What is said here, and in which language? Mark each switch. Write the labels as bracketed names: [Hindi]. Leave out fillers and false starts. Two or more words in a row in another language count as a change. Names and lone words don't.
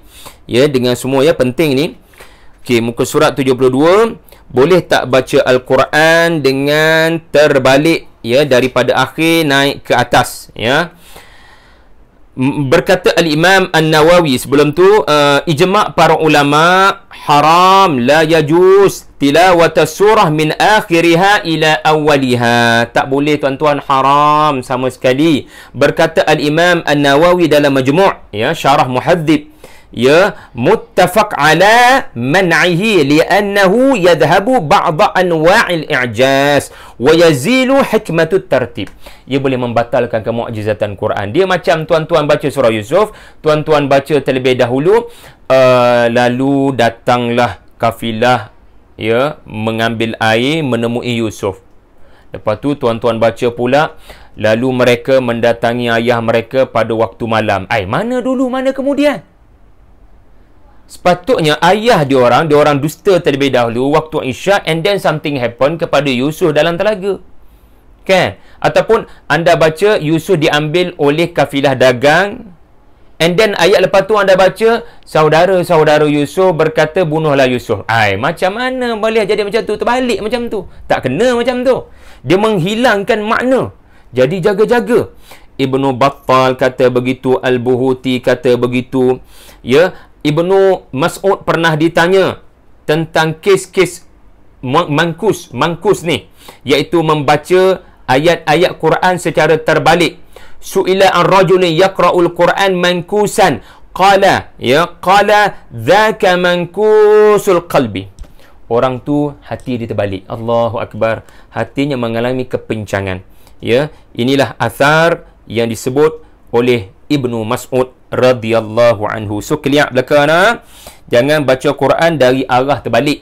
[Malay] Ya, dengan semua ya, penting ni. Okey, muka surat 72, boleh tak baca Al-Quran dengan terbalik, ya, daripada akhir naik ke atas, ya. Berkata Al-Imam An-Nawawi sebelum tu, ijma' para ulama haram [Arabic] لا يجوز تلاوة سورة من آخرها إلى أولها. [Malay] Tak boleh tuan-tuan, haram sama sekali. Berkata Al-Imam An-Nawawi dalam Majmu', ya, Syarah Muhadzib, ya, [Arabic] متفق على منعه لأنه يذهب بعض أنواع الإعجاز ويزيل حكمة الترتيب. [Malay] Ia boleh membatalkan kemu'jizatan Quran. Dia macam tuan-tuan baca surah Yusuf, tuan-tuan baca terlebih dahulu, lalu datanglah kafilah, ya, mengambil air menemui Yusuf. Lepas tu tuan-tuan baca pula, lalu mereka mendatangi ayah mereka pada waktu malam. Mana dulu, mana kemudian? Sepatutnya ayah diorang dusta terlebih dahulu waktu Isyak, [English] and then something happen [Malay] kepada Yusuf dalam telaga. Kan? Ataupun anda baca Yusuf diambil oleh kafilah dagang, [English] and then [Malay] ayat lepas tu anda baca saudara-saudara Yusuf berkata bunuhlah Yusuf. Macam mana boleh jadi macam tu? Terbalik macam tu. Tak kena macam tu. Dia menghilangkan makna. Jadi jaga-jaga. Ibnu Battal kata begitu, Al-Buhuti kata begitu. Ya, Ibnu Mas'ud pernah ditanya tentang kes-kes mangkus ni, iaitu membaca ayat-ayat Quran secara terbalik. [Arabic] سئل عن الرجل يقرأ القرآن منكوسا قال ذاك منكوس القلب. [Malay] Orang tu hati dia terbalik. [Arabic] الله أكبر, [Malay] hatinya mengalami kepincangan. Ya, inilah athar yang disebut oleh Ibnu Mas'ud [Arabic] رضي الله عنه. [English] So clear [Malay] belakang, jangan baca Quran dari arah terbalik.